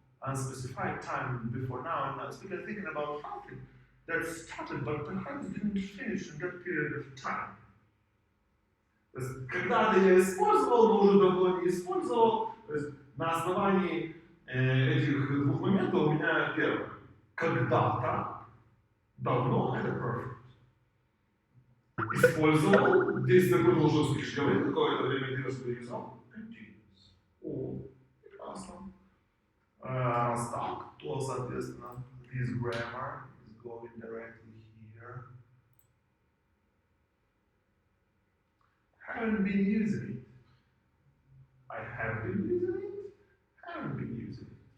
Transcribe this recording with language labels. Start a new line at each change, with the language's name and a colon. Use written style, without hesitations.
English: Unspecified time before now and now. So we are thinking about something that started but perhaps didn't finish in that period of time.
Russian: То есть, когда-то я использовал, но уже давно не использовал. То есть, на основании этих двух моментов у меня первое. Когда-то, давно, это perfect. Использовал, действие продолжилось слишком время, какое-то время ты воспринимал. Continuous. О, прекрасно. Раз так, то, соответственно,
English: this grammar is going directly here. Haven't been using it. I have been using it. Haven't been using it.